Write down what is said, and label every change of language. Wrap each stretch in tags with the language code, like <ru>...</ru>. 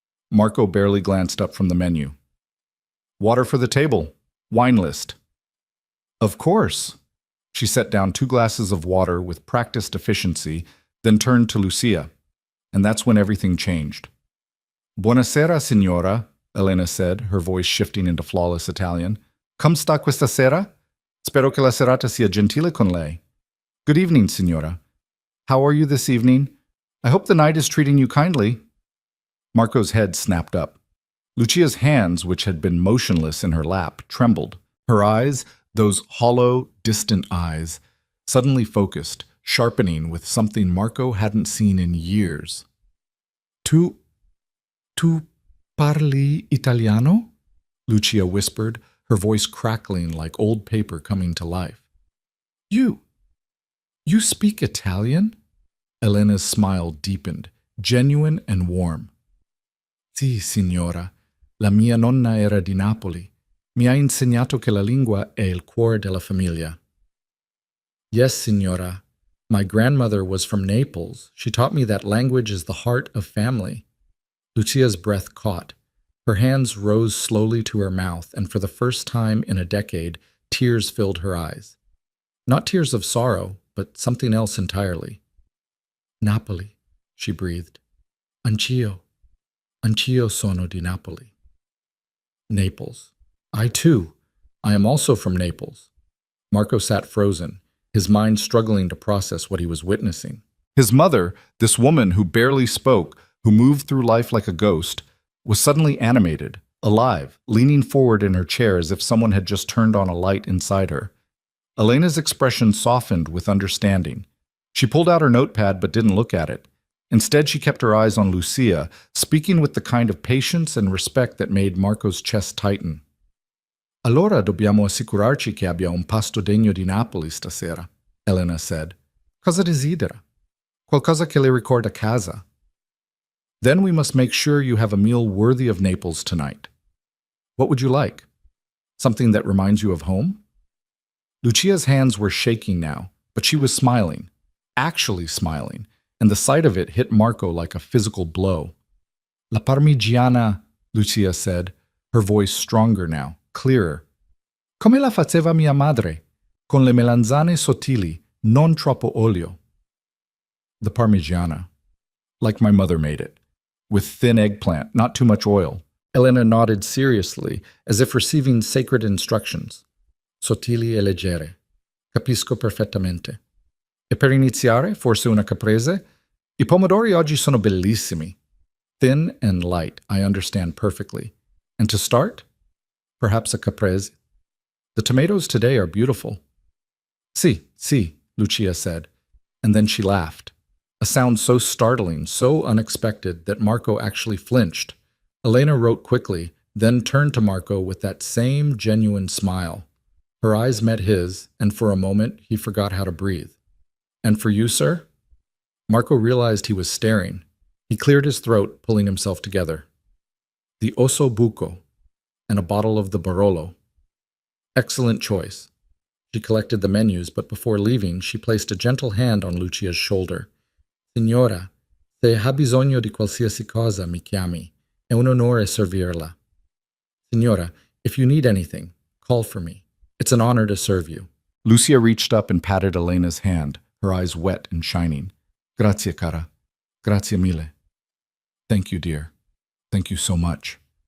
<en>Marco barely glanced up from the menu. "Water for the table. Wine list." "Of course." She set down 2 glasses of water with practiced efficiency, then turned to Lucia. And that's when everything changed.</en> <it>"Buonasera, signora,"</it> <en>Elena said, her voice shifting into flawless Italian.</en> <it>"Come sta questa sera? Spero che la serata sia gentile con lei."</it> <en>"Good evening, signora. How are you this evening? I hope the night is treating you kindly." Marco's head snapped up. Lucia's hands, which had been motionless in her lap, trembled. Her eyes, those hollow, distant eyes, suddenly focused, sharpening with something Marco hadn't seen in years.</en> <it>Tu parli italiano?"</it> <en>Lucia whispered, her voice crackling like old paper coming to life. You speak Italian?" Elena's smile deepened, genuine and warm.</en> <it>Sì, signora. La mia nonna era di Napoli. Mi ha insegnato che la lingua è il cuore della famiglia.</it> <en>Yes, signora. My grandmother was from Naples. She taught me that language is the heart of family. Lucia's breath caught. Her hands rose slowly to her mouth, and for the first time in a decade, tears filled her eyes. Not tears of sorrow, but something else entirely. Napoli, she breathed.</en> <it>Anch'io sono di Napoli.</it> <en>Naples. I too. I am also from Naples. Marco sat frozen, his mind struggling to process what he was witnessing. His mother, this woman who barely spoke, who moved through life like a ghost, was suddenly animated, alive, leaning forward in her chair as if someone had just turned on a light inside her. Elena's expression softened with understanding. She pulled out her notepad but didn't look at it. Instead, she kept her eyes on Lucia, speaking with the kind of patience and respect that made Marco's chest tighten.</en> <it>Allora dobbiamo assicurarci che abbia un pasto degno di Napoli stasera,</it> <en>Elena said.</en> <it>Cosa desidera? Qualcosa che le ricorda casa.</it> <en>Then we must make sure you have a meal worthy of Naples tonight. What would you like? Something that reminds you of home? Lucia's hands were shaking now, but she was smiling, actually smiling, and the sight of it hit Marco like a physical blow. La parmigiana, Lucia said, her voice stronger now, clearer.</en> <it>Come la faceva mia madre, con le melanzane sottili, non troppo olio.</it> <en>The parmigiana, like my mother made it, with thin eggplant, not too much oil. Elena nodded seriously, as if receiving sacred instructions.</en> <it>Sottili e leggere. Capisco perfettamente. E per iniziare, forse una caprese? I pomodori oggi sono bellissimi.</it> <en>Thin and light, I understand perfectly. And to start? Perhaps a caprese. The tomatoes today are beautiful. Si, Lucia said, and then she laughed. A sound so startling, so unexpected, that Marco actually flinched. Elena wrote quickly, then turned to Marco with that same genuine smile. Her eyes met his, and for a moment he forgot how to breathe. And for you, sir? Marco realized he was staring. He cleared his throat, pulling himself together. The osso buco, and a bottle of the Barolo. Excellent choice. She collected the menus, but before leaving, she placed a gentle hand on Lucia's shoulder.</en> <it>Signora, se ha bisogno di qualsiasi cosa, mi chiami. È un onore servirla.</it> <en>Signora, if you need anything, call for me. It's an honor to serve you. Lucia reached up and patted Elena's hand, her eyes wet and shining.</en> <it>Grazie, cara. Grazie mille.</it> <en>Thank you, dear. Thank you so much.</en>